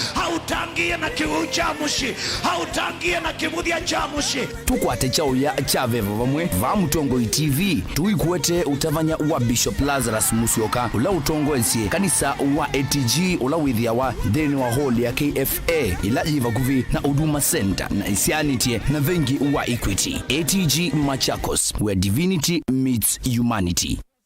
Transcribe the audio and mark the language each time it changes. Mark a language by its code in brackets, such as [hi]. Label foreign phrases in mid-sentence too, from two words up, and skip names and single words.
[kam] hautangie na kiwu chamusi hautangie na kimuthia chamusi tukwate chao ya chavevo vamwe va Mutongoi TV tuikuete utavanya wa Bishop Lazarus Musyoka ula utongoesie kanisa wa ATG ula withia wa dheni wa hall ya KFA ila jiva kuvi na Huduma Center na isianitie na vengi wa Equity ATG Machakos [en] where divinity meets humanity.